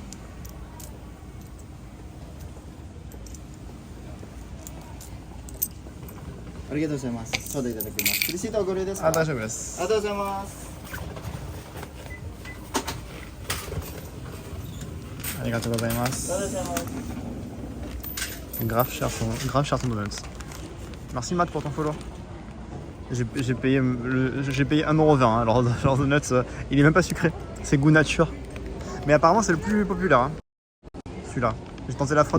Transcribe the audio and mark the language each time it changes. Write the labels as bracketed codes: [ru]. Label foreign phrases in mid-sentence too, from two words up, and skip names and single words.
[ja] ありがとうございます。ちょうどいただきます。レシートはご利用ですか？あ、大丈夫です。ありがとうございます。ありがとうございまありがす。とうございます。 [fr] Grave cher ton donuts. Merci Matt pour ton follow. J'ai payé 1,20€. Hein. Leur donuts, il est même pas sucré. C'est goût nature. Mais apparemment c'est le plus populaire. Hein. Celui-là. J'ai tenté la fraude.